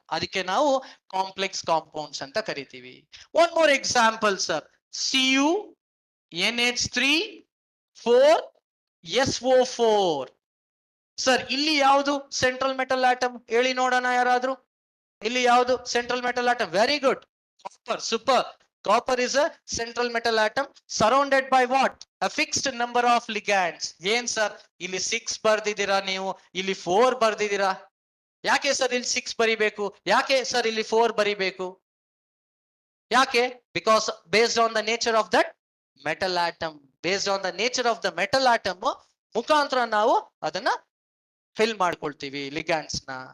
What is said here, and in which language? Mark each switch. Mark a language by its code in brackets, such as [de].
[kn] ಅದಕ್ಕೆ ನಾವು complex compounds ಅಂತ ಕರಿತೀವಿ. [en] one more example [kn] sir. [en] Cu NH3 4 SO4. [kn] Sir ಇಲ್ಲಿ ಯಾವುದು ಸೆಂಟ್ರಲ್ ಮೆಟಲ್ ಆಟಮ್ ಹೇಳಿ ನೋಡೋಣ ಯಾರಾದ್ರೂ? ಇಲ್ಲಿ ಯಾವುದು central metal atom? Very good, copper. Super. [en] Copper is a central metal atom surrounded by what? A fixed number of ligands. [kn] ಏನ್ sir ಇಲ್ಲಿ 6 ಬರ್ದಿದ್ದೀರಾ ನೀವು, ಇಲ್ಲಿ 4 ಬರ್ದಿದ್ದೀರಾ? ಯಾಕೆ ಸರ್ ಇಲ್ಲಿ 6 ಬರಿಬೇಕು? ಯಾಕೆ ಸರ್ ಇಲ್ಲಿ 4 ಬರಿಬೇಕು? ಯಾಕೆ? [en] Because based on the nature of that metal atom. [kn] Based on the nature of the metal atom ಮುಖಾಂತರ ನಾವು ಅದನ್ನ ಫಿಲ್ ಮಾಡ್ಕೊಳ್ತೀವಿ ಲಿಗ್ಯಾಂಡ್ಸ್ ನ.